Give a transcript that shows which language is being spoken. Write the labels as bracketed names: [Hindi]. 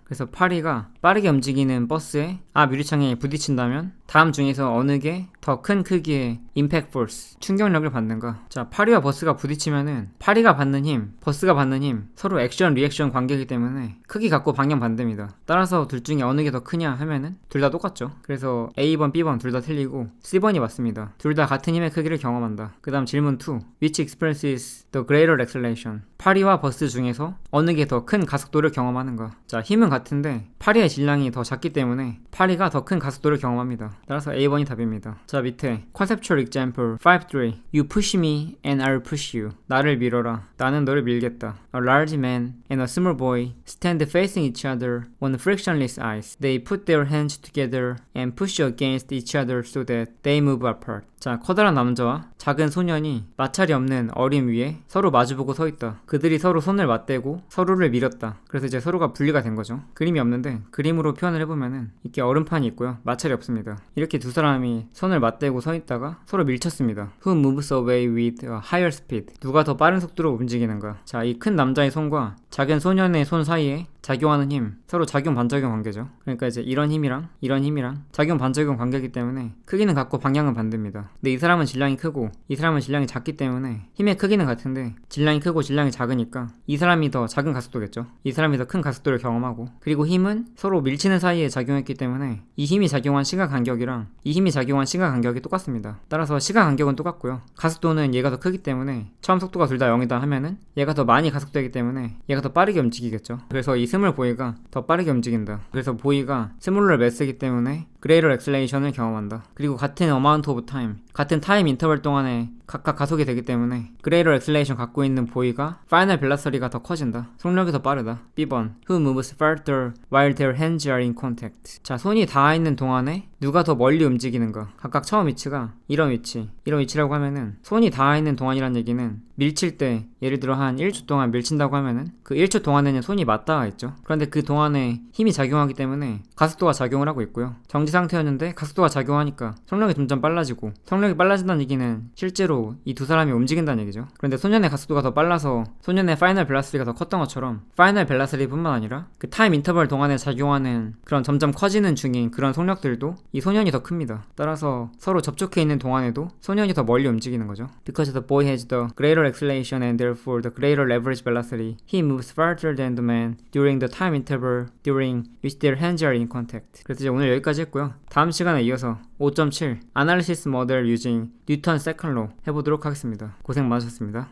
[Korean] 그래서 파리가 빠르게 움직이는 버스에 앞 유리창에 부딪힌다면 다음 중에서 어느 게 더 큰 크기의 임팩트 포스, 충격력을 받는가? 자, 파리와 버스가 부딪히면은 파리가 받는 힘, 버스가 받는 힘 서로 액션 리액션 관계이기 때문에 크기 같고 방향 반대입니다. 따라서 둘 중에 어느 게 더 크냐 하면은 둘 다 똑같죠. 그래서 A번, B번 둘 다 틀리고 C번이 맞습니다. 둘 다 같은 힘의 크기를 경험한다. 그 다음 질문 [English] 2 Which experiences the greater acceleration? [Korean] 파리와 버스 중에서 어느 게 더 큰 가속도를 경험하는가? 자, 힘은 같은데 파리의 질량이 더 작기 때문에 파리가 더 큰 가속도를 경험합니다. 따라서 A번이 답입니다. 자, 밑에 [English] conceptual example 5.3 You push me and I'll push you. [Korean] 나를 밀어라, 나는 너를 밀겠다. [English] A large man and a small boy stand facing each other on frictionless ice. They put their hands together and push against each other so that they move apart. [Korean] 자, 커다란 남자와 작은 소년이 마찰이 없는 얼음 위에 서로 마주보고 서 있다. 그들이 서로 손을 맞대고 서로를 밀었다. 그래서 이제 서로가 분리가 된 거죠. 그림이 없는데 그림으로 표현을 해보면은 이렇게 얼음판이 있고요. 마찰이 없습니다. 이렇게 두 사람이 손을 맞대고 서 있다가 서로 밀쳤습니다. [English] Who moves away with a higher speed? [Korean] 누가 더 빠른 속도로 움직이는가? 자, 이 큰 남자의 손과 작은 소년의 손 사이에 작용하는 힘, 서로 작용 반작용 관계죠. 그러니까 이제 이런 힘이랑 작용 반작용 관계이기 때문에 크기는 같고 방향은 반대입니다. 근데 이 사람은 질량이 크고 이 사람은 질량이 작기 때문에 힘의 크기는 같은데 질량이 크고 질량이 작으니까 이 사람이 더 작은 가속도겠죠. 이 사람이 더 큰 가속도를 경험하고, 그리고 힘은 서로 밀치는 사이에 작용했기 때문에 이 힘이 작용한 시간 간격이랑 이 힘이 작용한 시간 간격이 똑같습니다. 따라서 시간 간격은 똑같고요. 가속도는 얘가 더 크기 때문에 처음 속도가 둘 다 0이다 하면은 얘가 더 많이 가속되기 때문에 얘가 더 빠르게 움직이겠죠. 그래서 이 스몰 보이가 더 빠르게 움직인다. 그래서 보이가 스몰러 매스이기 때문에 [English] greater acceleration [Korean] 을 경험한다. 그리고 같은 [English] amount of time, [Korean] 같은 타임 인터벌 동안에 각각 가속이 되기 때문에 [English] greater acceleration [Korean] 갖고 있는 보이가 [English] final velocity [Korean] 가 더 커진다. 속력이 더 빠르다. [English] B번 who moves further while their hands are in contact. [Korean] 자, 손이 닿아 있는 동안에 누가 더 멀리 움직이는가. 각각 처음 위치가 이런 위치라고 하면은 손이 닿아 있는 동안이란 얘기는 밀칠 때 예를 들어 한 1초 동안 밀친다고 하면은 그 1초 동안에는 손이 맞닿아 있죠. 그런데 그 동안에 힘이 작용하기 때문에 가속도가 작용을 하고 있고요. 정지 상태였는데 가속도가 작용하니까 속력이 점점 빨라지고, 속력이 빨라진다는 얘기는 실제로 이 두 사람이 움직인다는 얘기죠. 그런데 소년의 가속도가 더 빨라서 소년의 파이널 벨라시티가 더 컸던 것처럼 파이널 벨라시티 뿐만 아니라 그 타임 인터벌 동안에 작용하는 그런 점점 커지는 중인 그런 속력들도 이 소년이 더 큽니다. 따라서 서로 접촉해 있는 동안에도 소년이 더 멀리 움직이는 거죠. [English] Because the boy has the greater acceleration and therefore the greater average velocity, he moves farther than the man during the time interval during which their hands are in contact. [Korean] 그래서 이제 오늘 여기까지 했고요. 다음 시간에 이어서 5.7 Analysis Model Using Newton's Second Law 해보도록 하겠습니다. 고생 많으셨습니다.